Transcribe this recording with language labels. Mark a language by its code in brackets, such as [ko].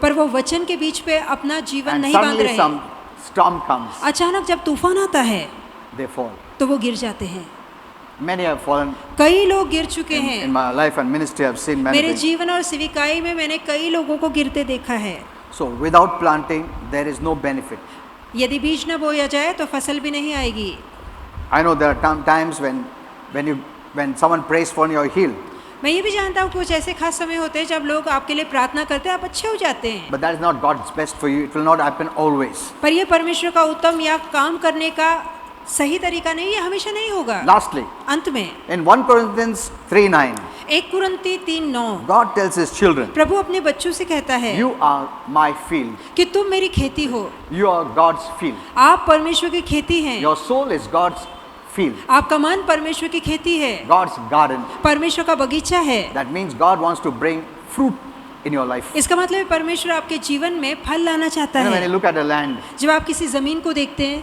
[hi] पर वो वचन के बीच पे अपना जीवन [en] And [hi] नहीं बांध [en] suddenly [hi] रहे। [en] some storm comes, [hi] अचानक जब तूफान आता है [en] they fall. [hi] तो वो गिर जाते हैं। [en] Many have fallen [hi] कई लोग गिर चुके [en] in [hi] हैं। [en] my life and ministry. I've seen many [hi] मेरे [en] things. [hi] जीवन और सेविकाई में मैंने कई लोगों को गिरते देखा है। [en] So without planting, there is no benefit. [hi] यदि बीज न बोया जाए तो फसल भी नहीं आएगी। [en] I know there are times when someone prays for you, you're healed. [hi] मैं ये भी जानता हूँ कुछ ऐसे खास समय होते हैं जब लोग आपके लिए प्रार्थना करते हैं, आप अच्छे हो जाते हैं, [en] But that is not God's best for you. It will not happen always. [hi] पर ये परमेश्वर का उत्तम या काम करने का सही तरीका नहीं है, हमेशा नहीं होगा। [en] Lastly, [hi] अंत में [en] in 1 Corinthians 3:9, [hi] 1 कुरिन्ती 3:9 [en] God tells his children, [hi] प्रभु अपने बच्चों से कहता है [en] you are my field. [hi] कि तुम मेरी खेती हो, [en] You are God's field. [hi] आप परमेश्वर की खेती हैं, [en] Your soul is God's field. [hi] आपका मन परमेश्वर की खेती है, [en] God's garden. [hi] परमेश्वर का बगीचा है। [en] That means God wants to bring fruit in your life. [hi] इसका मतलब है परमेश्वर आपके जीवन में फल लाना चाहता [en] You know, when you [hi] है। [en] look at a land, [hi] जब आप किसी जमीन को देखते हैं